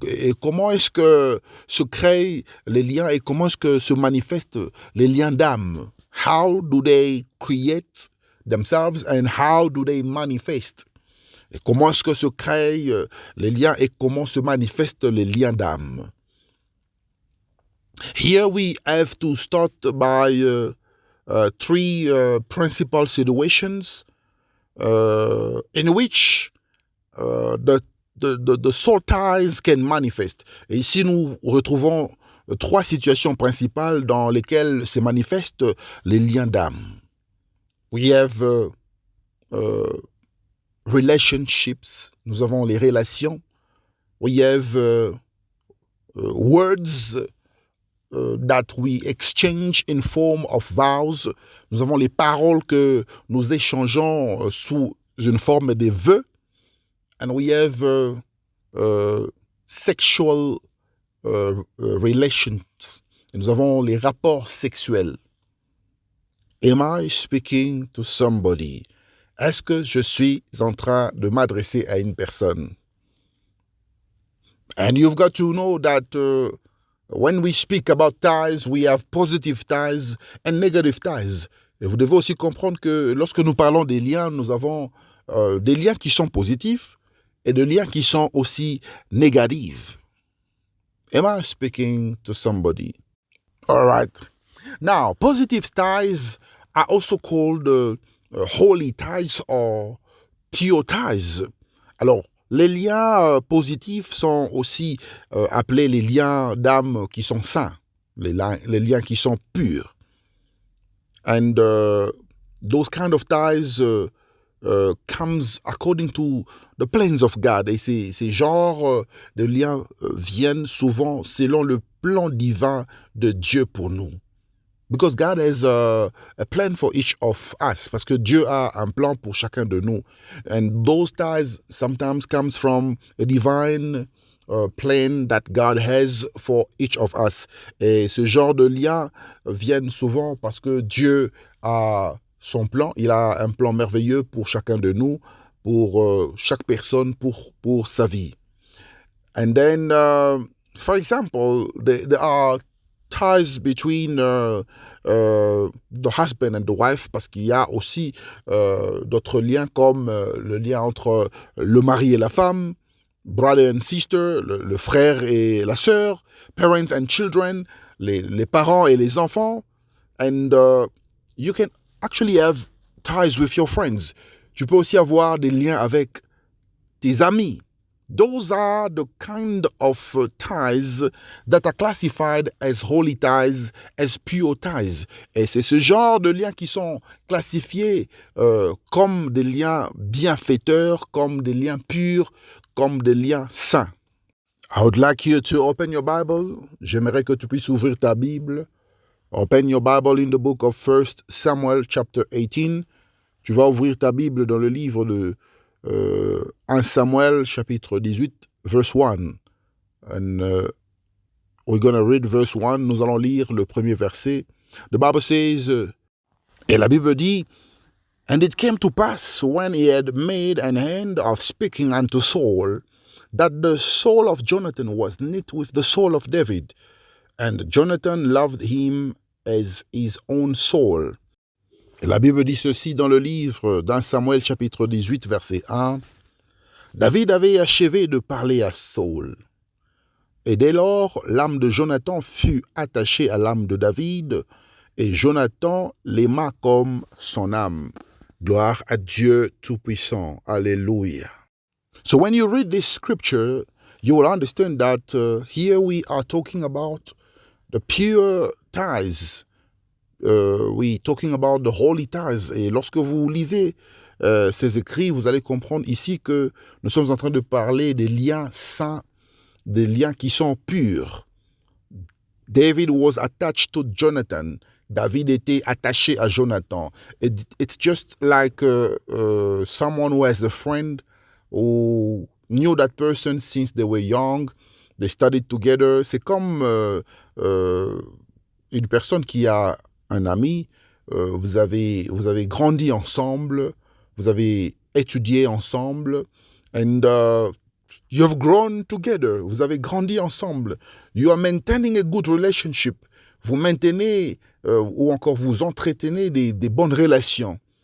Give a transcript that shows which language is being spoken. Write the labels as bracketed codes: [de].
[fr] Et comment est-ce que se créent les liens et comment est-ce que se manifestent les liens d'âme? [en] How do they create themselves and how do they manifest? [fr] Et comment est-ce que se créent les liens et comment se manifestent les liens d'âme? [en] Here we have to start by three principal situations in which the soul ties can manifest. [fr] Et ici, nous retrouvons trois situations principales dans lesquelles se manifestent les liens d'âme. [en] We have relationships. [fr] Nous avons les relations. [en] We have words that we exchange in form of vows. [fr] Nous avons les paroles que nous échangeons sous une forme de vœux. [en] And we have sexual relations. [fr] Et nous avons les rapports sexuels. [en] Am I speaking to somebody? [fr] Est-ce que je suis en train de m'adresser à une personne? [en] And you've got to know that when we speak about ties, we have positive ties and negative ties. [fr] Et vous devez aussi comprendre que lorsque nous parlons des liens, nous avons des liens qui sont positifs et des liens qui sont aussi négatifs. [en] Am I speaking to somebody? All right. Now, positive ties are also called holy ties or pure ties. [fr] Alors, les liens positifs sont aussi appelés les liens d'âme qui sont saints, les liens qui sont purs. [en] And those kind of ties comes according to the plans of God. [fr] Et ces genres de liens viennent souvent selon le plan divin de Dieu pour nous. [en] Because God has a plan for each of us. [fr] Parce que Dieu a un plan pour chacun de nous. [en] And those ties sometimes comes from a divine plan that God has for each of us. [fr] Et ce genre de liens viennent souvent parce que Dieu a son plan. Il a un plan merveilleux pour chacun de nous, pour chaque personne, pour sa vie. [en] And then, for example, there are ties between the husband and the wife, [fr] parce qu'il y a aussi d'autres liens comme le lien entre le mari et la femme, [en] brother and sister, [fr] le frère et la sœur, [en] parents and children, [fr] les parents et les enfants. [en] And you can actually have ties with your friends. [fr] Tu peux aussi avoir des liens avec tes amis. [en] Those are the kind of ties that are classified as holy ties, as pure ties. [fr] Et c'est ce genre de liens qui sont classifiés comme des liens bienfaiteurs, comme des liens purs, comme des liens saints. [en] I would like you to open your Bible. [fr] J'aimerais que tu puisses ouvrir ta Bible. [en] Open your Bible in the book of 1 Samuel chapter 18. [fr] Tu vas ouvrir ta Bible dans le livre de 1 Samuel chapitre 18, verse 1. [en] And we're going to read verse 1. [fr] Nous allons lire le premier verset. [en] The Bible says, [fr] et la Bible dit, [en] and it came to pass when he had made an end of speaking unto Saul, that the soul of Jonathan was knit with the soul of David, and Jonathan loved him as his own soul. [fr] Et la Bible dit ceci dans le livre d'1 Samuel chapitre 18 verset 1. David avait achevé de parler à Saul. Et dès lors, l'âme de Jonathan fut attachée à l'âme de David, et Jonathan l'aima comme son âme. Gloire à Dieu Tout-Puissant. Alléluia. [en] So when you read this scripture, you will understand that here we are talking about the pure ties. We talking about the holy ties. [fr] Et lorsque vous lisez ces écrits, vous allez comprendre ici que nous sommes en train de parler des liens saints, des liens qui sont purs. [en] David was attached to Jonathan. [fr] David était attaché à Jonathan. [en] It's just like someone who has a friend who knew that person since they were young. They studied together. [fr] C'est comme une personne qui a un ami, vous avez grandi ensemble, vous avez étudié ensemble, [en] and you have grown together, [fr] vous avez grandi ensemble. [en] You are maintaining a good relationship. [fr] Vous maintenez ou encore vous entretenez des bonnes relations.